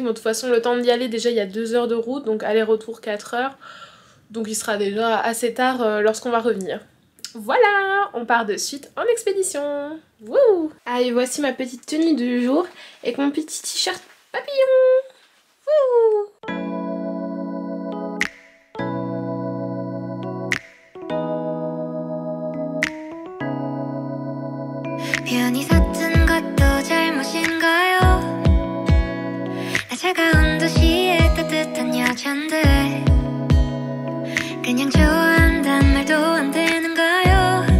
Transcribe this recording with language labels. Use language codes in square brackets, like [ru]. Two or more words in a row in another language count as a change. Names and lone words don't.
[fr] Bon, de toute façon, le temps d'y aller, déjà il y a 2 heures de route, donc aller-retour 4 heures. Donc il sera déjà assez tard lorsqu'on va revenir. Voilà, on part de suite en expédition. Wouh! Allez, voici ma petite tenue du jour avec mon petit t-shirt papillon. Wouh! [ko] 편히 섰던 것도 잘못인가요? 나 차가운 도시의 따뜻한 여잔데 그냥 좋아한단 말도 안 되는가요?